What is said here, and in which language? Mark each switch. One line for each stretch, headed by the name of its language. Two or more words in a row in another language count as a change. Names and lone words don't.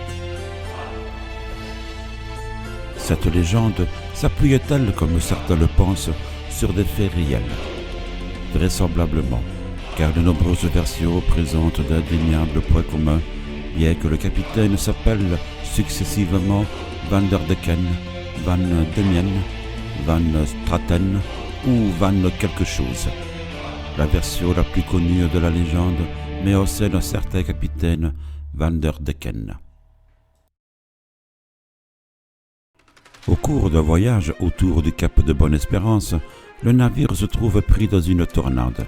French: Cette légende s'appuie-t-elle, comme certains le pensent, sur des faits réels? Vraisemblablement, car de nombreuses versions présentent d'indéniables points communs, bien que le capitaine s'appelle successivement Van der Decken, Van Diemen, Van Straten ou Van quelque chose. La version la plus connue de la légende met en scène un certain capitaine Van der Decken. Au cours d'un voyage autour du cap de Bonne-Espérance, le navire se trouve pris dans une tornade.